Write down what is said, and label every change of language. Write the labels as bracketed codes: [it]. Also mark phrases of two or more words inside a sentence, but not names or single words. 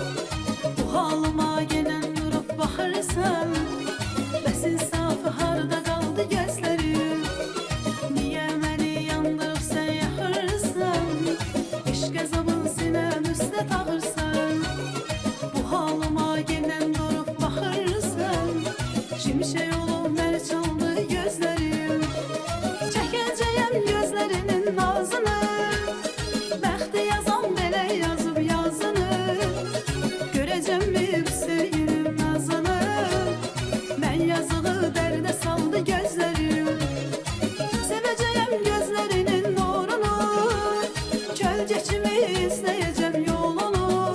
[az] Bu halıma gelen durup baxırsan, bəs insafı harda qaldı gözlerim. [tr] Niye beni yandırıp sen yakırsan, eşk azabın sinem üstə tağırsan. [az] Bu halıma gelen durup baxırsan, şimşek olup beni çaldı gözlerim. Çəkəcəyəm gözlərinin nazını, bəxti yazan belə yazıb yazını. Görəcəm mi bu sevginin nazını, mən yazığı dərdə saldı gözlərim. Sevəcəyəm gözlərinin nurunu, kölgəkimi izləyəcəm yolunu.